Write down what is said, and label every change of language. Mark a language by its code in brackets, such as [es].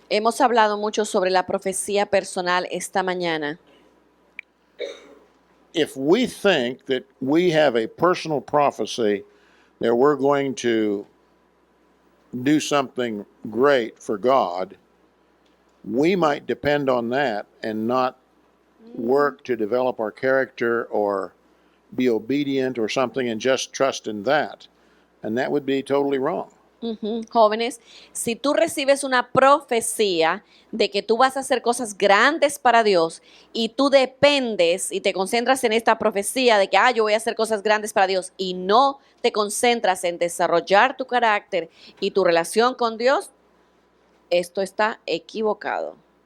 [es] Hemos hablado mucho sobre la profecía personal esta mañana. [en] If we think that we have a personal prophecy that we're going to do something great for God, we might depend on that and not work to develop our character or be obedient or something and just trust in that. And that would be totally wrong. Ujú. [es] Jóvenes, si tú recibes una profecía de que tú vas a hacer cosas grandes para Dios y tú dependes y te concentras en esta profecía de que, yo voy a hacer cosas grandes para Dios y no te concentras en desarrollar tu carácter y tu relación con Dios, esto está equivocado.